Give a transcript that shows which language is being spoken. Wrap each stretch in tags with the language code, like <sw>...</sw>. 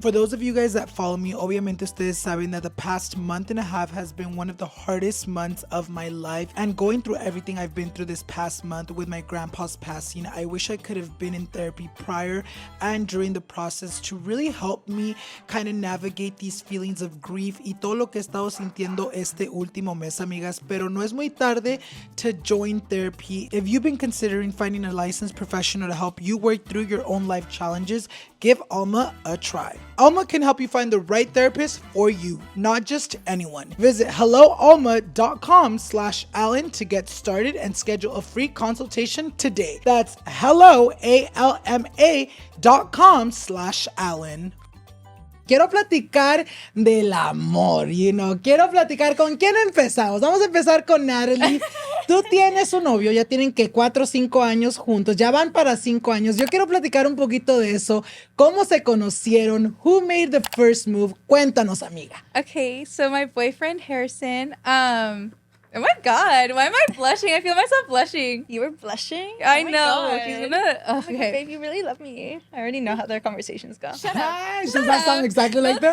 <en>For those of you guys that follow me,</en> <es>obviamente ustedes saben</es> <en>that the past month and a half has been one of the hardest months of my life, and going through everything I've been through this past month with my grandpa's passing, I wish I could have been in therapy prior and during the process to really help me kind of navigate these feelings of grief</en> <es>y todo lo que he estado sintiendo este último mes, amigas. Pero no es muy tarde</es> <en>to join therapy. If you've been considering finding a licensed professional to help you work through your own life challenges, give Alma a try. Alma can help you find the right therapist for you, not just anyone. Visit helloalma.com/Alan to get started and schedule a free consultation today. That's helloalma.com/Alan.</en> <es>Quiero platicar del amor, quiero platicar. ¿Con quién empezamos? Vamos a empezar con Natalie. Tú tienes un novio, ya tienen que 4 o 5 años juntos, ya van para 5 años. Yo quiero platicar un poquito de eso. ¿Cómo se conocieron?</es> <en>Who made the first move?</en> <es>Cuéntanos, amiga.</es> <en>Okay, so my boyfriend Harrison, oh my God, why am I blushing? I feel myself blushing. You were blushing? I know. God. She's gonna. Okay. Like, babe, you really love me. I already know how their conversations go. Shut up. Does that sound exactly like that?</en>